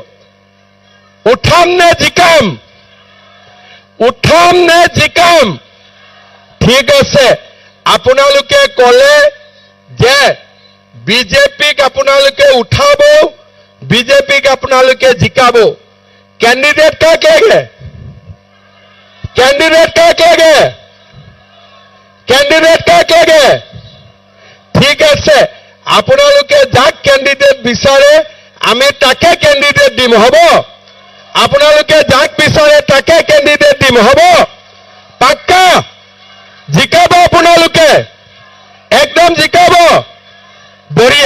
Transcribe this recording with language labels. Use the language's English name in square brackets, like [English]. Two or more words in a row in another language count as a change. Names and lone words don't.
[Assamese] উঠাম নে জিকাম? উঠাম নে জিকাম? ঠিক আছে, আপোনালোকে ক'লে যে বিজেপিক আপোনালোকে উঠাব, বিজেপিক আপোনালোকে জিকাব। [Hindi] कैंडिडेट का कहेंगे? कैंडिडेट का कहेंगे? कैंडिडेट का कहेंगे? [Assamese] ठीक আছে, আপোনালোকে যাক कैंडिडेट বিচাৰে আমি তাকে कैंडिडेट দিম, হ'ব? আপোনালোকে যাক বিচাৰে তাকে कैंडिडेट দিম, হ'ব? পাক্কা জিকাব আপোনালোকে? একদম জিকাব? বঢ়িয়া।